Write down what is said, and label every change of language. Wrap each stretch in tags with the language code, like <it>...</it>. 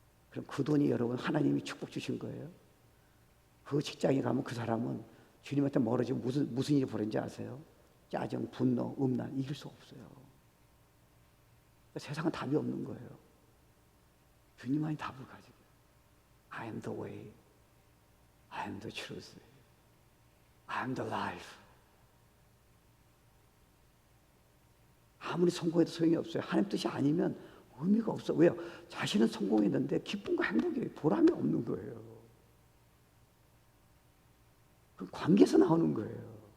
<ko>그럼 그 돈이 여러분 하나님이 축복 주신 거예요. 그 직장에 가면 그 사람은 주님한테 멀어지면 무슨 일이 벌어진지 아세요? 짜증, 분노, 음란 이길 수 없어요. 세상은 답이 없는 거예요. 주님만이 답을 가지고</ko> <en>I am the way, I am the truth, I am the life.</en> <ko>아무리 성공해도 소용이 없어요. 하나님 뜻이 아니면 의미가 없어. 왜요? 자신은 성공했는데 기쁨과 행복이 보람이 없는 거예요. 그 관계에서 나오는 거예요.</ko>